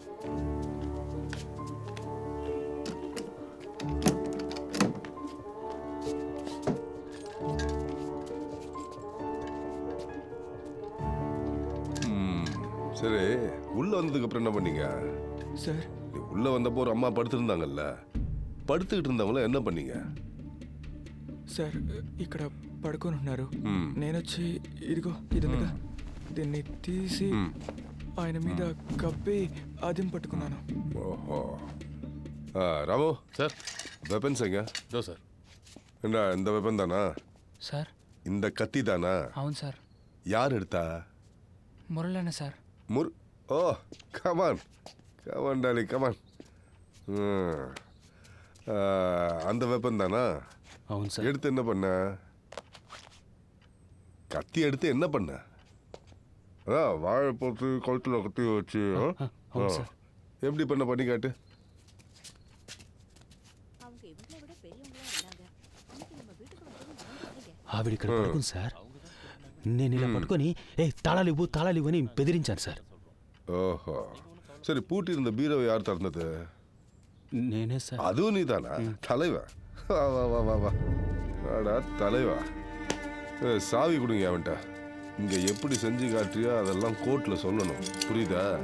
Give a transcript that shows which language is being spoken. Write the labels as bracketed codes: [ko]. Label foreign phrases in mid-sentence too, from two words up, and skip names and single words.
[ta] சரி, உள்ள வந்ததுக்கு அப்புறம் என்ன பண்ணீங்க [te] సార్, [ta] உள்ள வந்தப்போ ஒரு அம்மா படுத்திருந்தாங்கல்ல, படுத்துக்கிட்டு இருந்தவங்கள என்ன பண்ணீங்க? [te] సార్ ఇక్కడ పడుకొని ఉన్నారు. మ్మ్. నేనొచ్చి ఇదిగో ఇదిగా దీన్ని తీసి ఆయన మీద కప్పి అదిం పట్టుకున్నాను. [ta] ஓஹோ. ராமு [te] సార్. [ta] வெப்பன்ஸ் எங்க? [te] దో సార్. [ta] என்ன இந்த வெப்பன் தானா? [te] సార్. [ta] இந்த கத்தி தானா? [te] అవును సార్. [ta] யார் எடுத்தா? [te] మురళన్న సార్. [en] oh, come on come on dolly come on. [ta] அந்த வெப்பன் தானா? [te] అవును సార్. [ta] எடுத்து என்ன பண்ண? கத்தி எடுத்து என்ன பண்ண? அதான் வாழை போட்டு கழுத்தில் கத்தி வச்சு [te] అవును సార్. [ta] எப்படி பண்ணி காட்டு. [te] ఆవిడ ఇక్కడ పడుకుంది సార్. నేను ఇలా పట్టుకొని తాళాలివ్వు అని బెదిరించాను సార్. [ta] ஓஹோ, சரி, பூட்டி இருந்த பீரோவை யார் திறந்தது? [te] నేనే సార్. [ta] அதுவும் நீ தானா? தலைவா, வா வா வா வா வா வாடா தலைவா. சாவி கொடுங்க அவன்கிட்ட. இங்கே எப்படி செஞ்சு காட்டுறியோ அதெல்லாம் கோர்ட்டில் சொல்லணும், புரியுதா?